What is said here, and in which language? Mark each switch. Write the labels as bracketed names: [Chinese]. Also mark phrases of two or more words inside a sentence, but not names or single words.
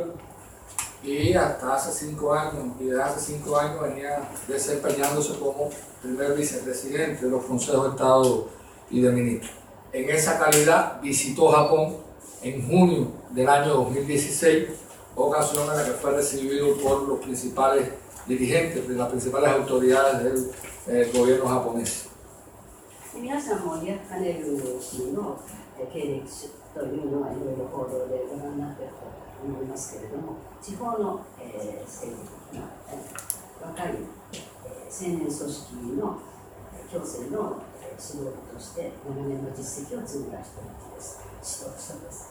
[Spanish] Y hasta hace 5 años, y desde hace 5 años venía desempeñándose como primer vicepresidente de los consejos de Estado y de ministros. En esa calidad visitó Japón en junio del año 2016, ocasión en la que fue recibido por los principales dirigentes de las principales autoridades del gobierno japonés. [Japanese] 皆さんもディアスカネル氏の経歴というのはいろいろ報道でご覧になっていると思いますけれども、地方の政治的な若い青年組織の共生の指導部として長年の実績を積んだ人です。